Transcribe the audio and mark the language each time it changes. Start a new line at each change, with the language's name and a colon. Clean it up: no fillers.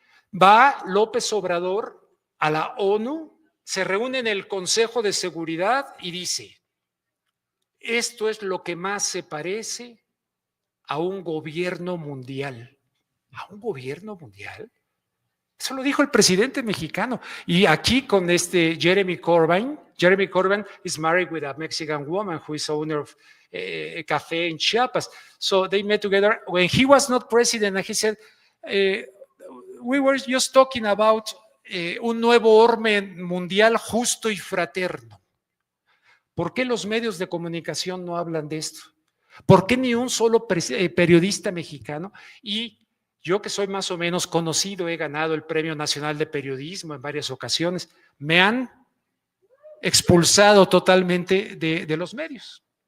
Spanish: Va López Obrador a la ONU, se reúne en el Consejo de Seguridad y dice, esto es lo que más se parece a un gobierno mundial. ¿A un gobierno mundial? Eso lo dijo el presidente mexicano. Y aquí con Jeremy Corbyn,
English: Jeremy Corbyn is married with a Mexican woman who is owner of a cafe in Chiapas. So they met together when he was not president, and he said, we were just talking about
Spanish: un nuevo orden mundial justo y fraterno. ¿Por qué los medios de comunicación no hablan de esto? ¿Por qué ni un solo periodista mexicano? Y yo, que soy más o menos conocido, he ganado el Premio Nacional de Periodismo en varias ocasiones, me han expulsado totalmente de los medios.